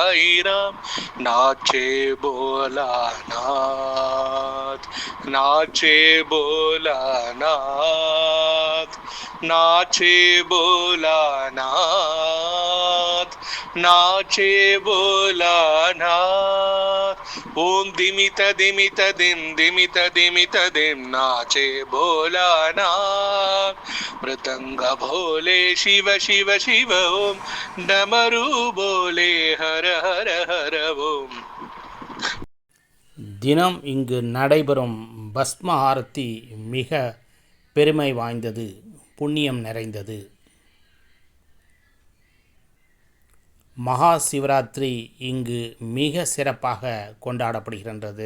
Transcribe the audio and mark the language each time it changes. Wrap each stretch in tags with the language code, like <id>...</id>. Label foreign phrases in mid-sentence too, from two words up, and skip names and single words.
<hi>नाचे भोलानाथ, नाचे भोलानाथ, नाचे भोलानाथ, नाचे भोलानाथ. ओम दिमित दिमित दिम, दिमित दिमित दिम नाचे भोलानाथ. मृदंग भोले शिव शिव शिव ओम, डमरू बोले हर हर हर ओम.</hi> <ta>தினம் இங்கு நடைபெறும் பஸ்ம ஆரத்தி மிக பெருமை வாய்ந்தது, புண்ணியம் நிறைந்தது. மகா சிவராத்திரி இங்கு மிக சிறப்பாக கொண்டாடப்படுகின்றது.</ta>